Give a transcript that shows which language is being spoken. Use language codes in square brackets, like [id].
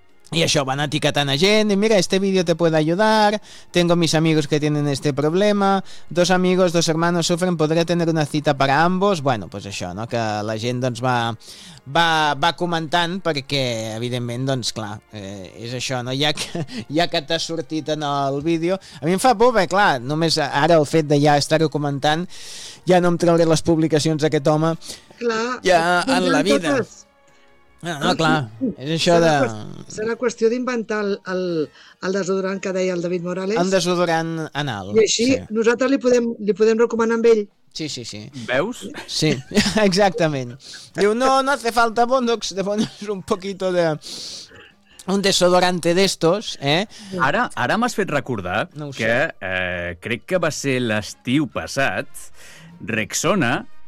[ca] I això, van etiquetant a gent, i mira, [es] este vídeo te puede ayudar, tengo mis amigos que tienen este problema, dos amigos, dos hermanos sufren, podré tener una cita para ambos. [ca] Bueno, pues això, no? Que la gent doncs va comentant, perquè evidentment, doncs clar, és això, no? ja que t'ha sortit en el vídeo. A mi em fa por, clar, només ara el fet de ja estar-ho comentant, ja no em trauré les publicacions d'aquest home, clar, ja en la vida. Totes. No, clar, és això serà de... Serà qüestió d'inventar el desodorant que deia el David Morales. El desodorant anal. I així sí. Nosaltres li podem recomanar amb ell. Sí, sí, sí. Veus? Sí, exactament. [es] Diu: no hace falta Bondox, te pones un poquito de... un desodorante d'estos, eh? [ca] Ara m'has fet recordar que crec que va ser l'estiu passat, Rexona...